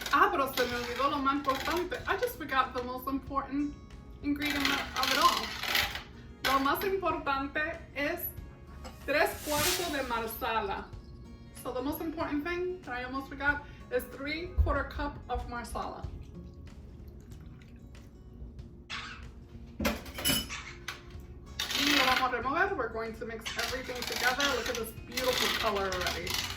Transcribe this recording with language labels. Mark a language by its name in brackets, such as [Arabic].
[Spanish] Pero se me olvidó lo más importante. [English] I just forgot the most important ingredient of it all. [Spanish] Lo más importante es 3/4 de marsala. [English] So the most important thing that I almost forgot is 3/4 cup of marsala. [Spanish] Y lo vamos a remover. [English] We're going to mix everything together. Look at this beautiful color already.